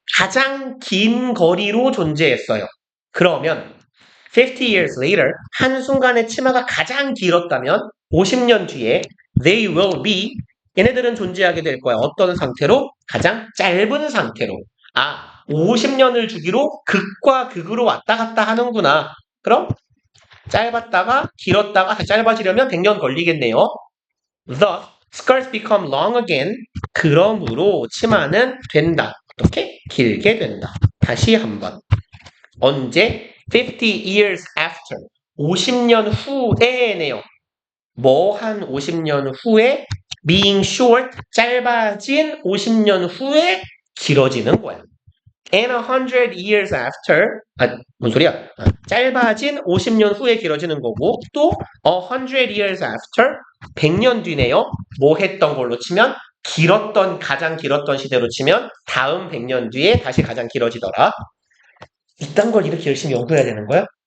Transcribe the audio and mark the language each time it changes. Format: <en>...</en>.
<ko>가장 긴 거리로 존재했어요. 그러면</ko> <en>50 years later</en> <ko>한순간에 치마가 가장 길었다면 50년 뒤에</ko> <en>they will be</en> <ko>얘네들은 존재하게 될 거야. 어떤 상태로? 가장 짧은 상태로. 50년을 주기로 극과 극으로 왔다 갔다 하는구나. 그럼 짧았다가 길었다가 다시 짧아지려면 100년 걸리겠네요.</ko> <en>Thus, skirts become long again.</en> <ko>그러므로 치마는 된다. 어떻게? 길게 된다. 다시 한번. 언제?</ko> <en>50 years after.</en> <ko>50년 후에네요. 뭐 한 50년 후에</ko> <en>being short,</en> <ko>짧아진 50년 후에 길어지는 거야.</ko> <en>And 100 years after,</en> <ko>뭔 소리야? 짧아진 50년 후에 길어지는 거고, 또</ko> <en>100 years after,</en> <ko>100년 뒤네요. 뭐 했던 걸로 치면, 가장 길었던 시대로 치면, 다음 100년 뒤에 다시 가장 길어지더라. 이딴 걸 이렇게 열심히 연구해야 되는 거야?</ko>